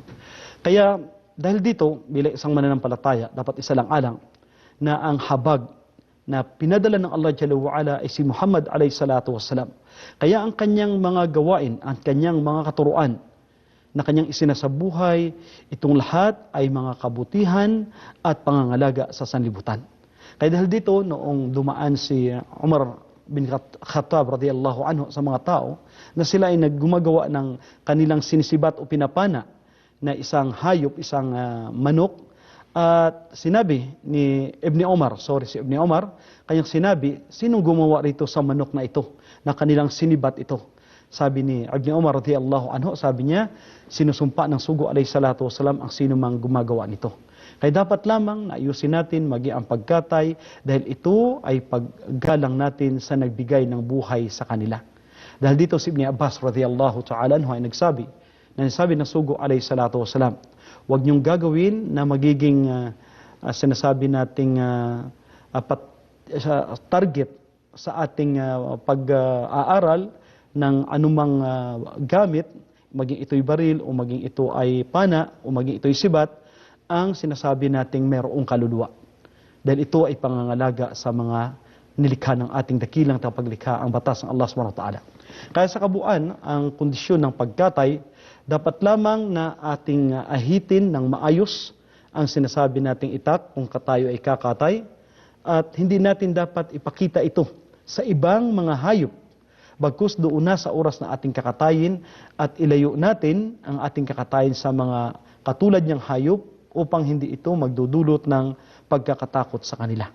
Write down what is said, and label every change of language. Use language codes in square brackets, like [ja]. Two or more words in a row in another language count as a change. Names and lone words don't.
[tl] Kaya dahil dito, bilang isang mananampalataya, dapat isa lang alang na ang habag na pinadala ng Allah [ar] جل وعلا [tl] ay si Muhammad [ar] عليه الصلاة والسلام. [tl] Kaya ang kanyang mga gawain, ang kanyang mga katuruan na kanyang isinasabuhay, itong lahat ay mga kabutihan at pangangalaga sa sanlibutan. Kaya dahil dito, noong dumaan si Umar bin Khattab [ar] رضي الله عنه [tl] sa mga tao, na sila ay naggumagawa ng kanilang sinisibat o pinapana na isang hayop, isang manok, at sinabi ni si Ibn Umar, kanyang sinabi, sinong gumawa rito sa manok na ito, na kanilang sinibat ito? Sabi ni Ibn Umar [ar] رضي الله عنه, [tl] sabi niya, sinusumpa ng sugo [ar] عليه الصلاة والسلام [tl] ang sino mang gumagawa nito. Kaya dapat lamang na ayusin natin maging ang pagkatay dahil ito ay paggalang natin sa nagbigay ng buhay sa kanila. Dahil dito si Ibn Abbas [ar] رضي الله تعالى عنه [tl] ay nagsabi ng sugo [ar] عليه الصلاة والسلام, [tl] huwag niyong gagawin na magiging sinasabi nating target sa ating pag-aaral ng anumang gamit, maging ito'y baril o maging ito ay pana o maging ito'y sibat, ang sinasabi nating mayroong kaluluwa. Dahil ito ay pangangalaga sa mga nilikha ng ating dakilang tagapaglikha, ang batas ng Allah [ar] سبحانه وتعالى. [tl] Kaya sa kabuuan, ang kondisyon ng pagkatay, dapat lamang na ating ahitin ng maayos ang sinasabi nating itak kung tayo ay kakatay, at hindi natin dapat ipakita ito sa ibang mga hayop, bagkus doon na sa oras na ating kakatayin at ilayo natin ang ating kakatayin sa mga katulad niyang hayop upang hindi ito magdudulot ng pagkakatakot sa kanila.